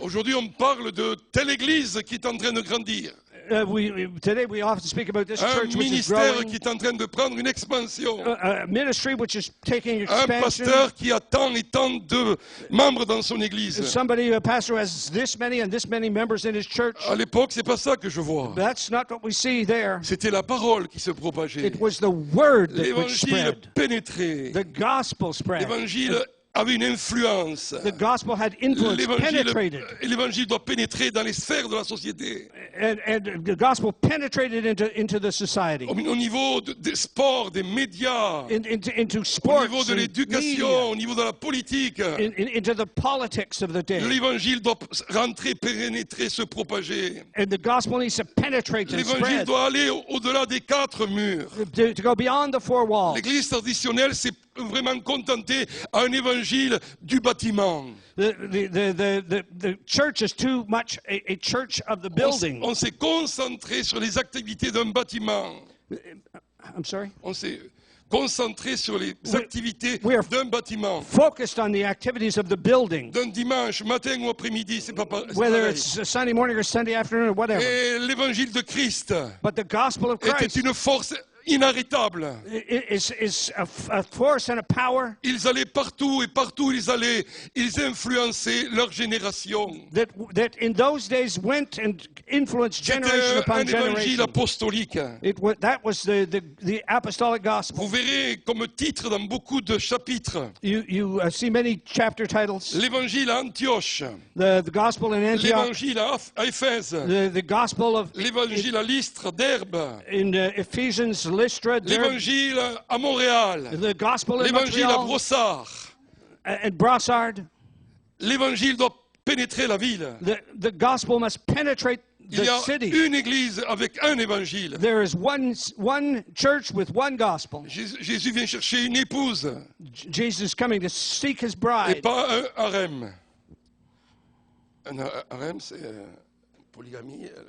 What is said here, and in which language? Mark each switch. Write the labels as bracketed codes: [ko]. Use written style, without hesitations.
[fr] Aujourd'hui, on parle de telle église qui est en train de grandir. [en] Today we often speak about this church which is growing. [fr] Un ministère qui est en train de prendre une expansion. [en] A ministry which is taking expansion. [fr] Un pasteur qui a tant et tant de membres dans son église. [en] A pastor has this many and this many members in his church. [fr] À l'époque, c'est pas ça que je vois. [en] That's not what we see there. [fr] C'était la parole qui se propageait. [en] It was the word that which [fr] L'évangile [en] spread. [fr] pénétrait. [en] The gospel spread. [fr] L'évangile avait une influence. [en] The gospel had influence, penetrated. [fr] L'évangile doit pénétrer dans les sphères de la société. [en] And the gospel penetrated into the society. [fr] Au niveau des sports, des médias, [en] into sports, [fr] au niveau de l'éducation, au niveau de la politique. [en] Into the politics of the day. [fr] L'évangile doit rentrer, pénétrer, se propager. [en] And the gospel needs to penetrate and [fr] l'évangile [en] spread. [fr] Doit aller au-delà des 4 murs. [en] To go beyond the 4 walls. [fr] L'église traditionnelle s'est vraiment contentée à un évangile du bâtiment. [en] The church is too much a church of the building. [fr] On s'est concentré sur les activités d'un bâtiment. [en] I'm sorry? [fr] On s'est concentré sur les activités d'un bâtiment. [en] Focused on the activities of the building. [fr] D'un dimanche matin ou après-midi, c'est pas pareil. [en] Whether it's a Sunday morning or Sunday afternoon or whatever. [fr] Et l'évangile de Christ [en] But the gospel of Christ [fr] était une force inarrêtable. [en] Is a force and a power. [fr] Ils allaient partout et partout où ils allaient, ils influençaient leur génération. [en] That in those days went and influenced generation upon [fr] C'était un évangile [en] generation. [fr] apostolique. [en] That was the apostolic gospel. [fr] Vous verrez comme titre dans beaucoup de chapitres. [en] You see many chapter titles. [fr] L'évangile à Antioche. [en] The gospel in Antioch. [fr] L'évangile à Éphèse. [en] The gospel of [fr] l'évangile à Lystre, d'Herbe. [en] In Ephesians, Lystra, [fr] l'évangile à Montréal. [en] The gospel in [fr] l'évangile à Brossard. [en] And Brossard. [fr] L'évangile doit pénétrer la ville. [en] The gospel must penetrate the city. [fr] Il y a une église avec un évangile. [en] There is one church with one gospel. [fr] Jésus vient chercher une épouse. [en] Jesus is coming to seek his bride. [fr] Et pas un harem. Un harem, c'est polygamie.